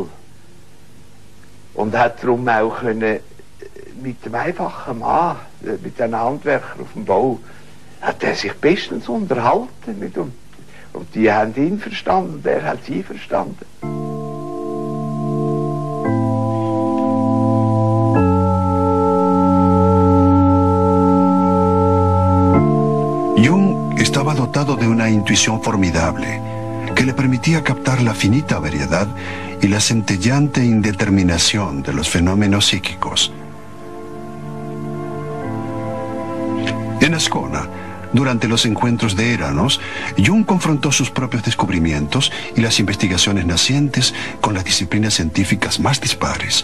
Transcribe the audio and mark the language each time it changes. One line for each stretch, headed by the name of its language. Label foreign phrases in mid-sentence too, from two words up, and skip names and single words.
German: Und hat darum auch können, mit dem einfachen Mann, mit den Handwerkern auf dem Bau, hat er sich bestens unterhalten. Und die haben ihn verstanden und er hat sie verstanden.
Spanish: Jung estaba dotado de una intuición formidable que le permitía captar la finita variedad y la centellante indeterminación de los fenómenos psíquicos. En Ascona, durante los encuentros de Eranos, Jung confrontó sus propios descubrimientos y las investigaciones nacientes con las disciplinas científicas más dispares.